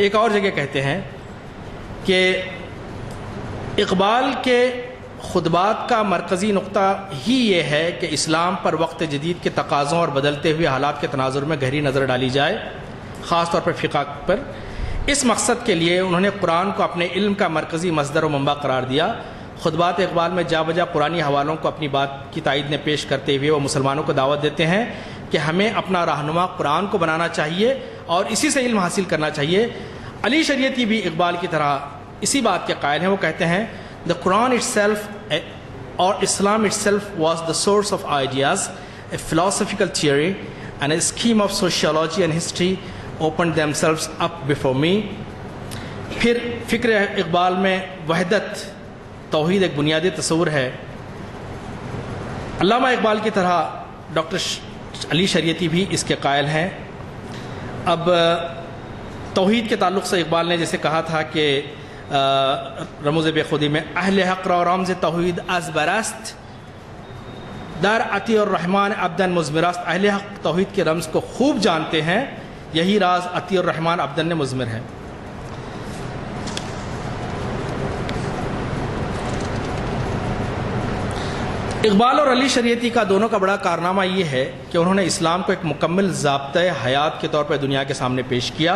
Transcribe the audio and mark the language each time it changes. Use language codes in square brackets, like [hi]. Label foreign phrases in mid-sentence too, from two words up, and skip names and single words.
[ur] ایک اور جگہ کہتے ہیں کہ اقبال کے خطبات کا مرکزی نقطہ ہی یہ ہے کہ اسلام پر وقت جدید کے تقاضوں اور بدلتے ہوئے حالات کے تناظر میں گہری نظر ڈالی جائے، خاص طور پر فقہ پر۔ اس مقصد کے لیے انہوں نے قرآن کو اپنے علم کا مرکزی مصدر و منبع قرار دیا۔ خطبات اقبال میں جا بجا قرآنی حوالوں کو اپنی بات کی تائید میں پیش کرتے ہوئے وہ مسلمانوں کو دعوت دیتے ہیں کہ ہمیں اپنا رہنما قرآن کو بنانا چاہیے اور اسی سے علم حاصل کرنا چاہیے۔ علی شریعتی بھی اقبال کی طرح اسی بات کے قائل ہیں۔ وہ کہتے ہیں [en] The Quran itself or Islam itself was the source of ideas, a philosophical theory and a scheme of sociology and history opened themselves up before me۔ [ur] پھر فکر اقبال میں وحدت توحید ایک بنیادی تصور ہے۔ علامہ اقبال کی طرح ڈاکٹر علی شریعتی بھی اس کے قائل ہیں۔ اب توحید کے تعلق سے اقبال نے جیسے کہا تھا کہ رموز بے خودی میں، [fa] اہل حق را رمز توحید از برست، در عطی الرحمن عبدن مزمرست۔ [ur] اہل حق توحید کے رمز کو خوب جانتے ہیں، یہی راز [ar] عطی الرحمن عبدن [ur] نے مزمر ہے۔ اقبال اور علی شریعتی کا دونوں کا بڑا کارنامہ یہ ہے کہ انہوں نے اسلام کو ایک مکمل ضابطۂ حیات کے طور پر دنیا کے سامنے پیش کیا۔